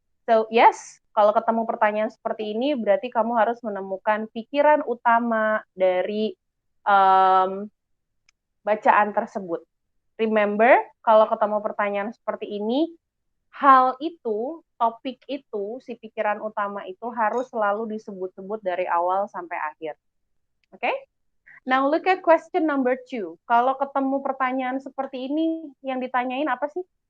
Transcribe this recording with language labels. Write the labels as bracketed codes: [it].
[id] So, yes, kalau ketemu pertanyaan seperti ini, berarti kamu harus menemukan pikiran utama dari um, bacaan tersebut. Remember, kalau ketemu pertanyaan seperti ini, hal itu, topik itu, si pikiran utama itu harus selalu disebut-sebut dari awal sampai akhir. Oke? Okay? [en] Now look at question number 2. [id] Kalau ketemu pertanyaan seperti ini, yang ditanyain apa sih?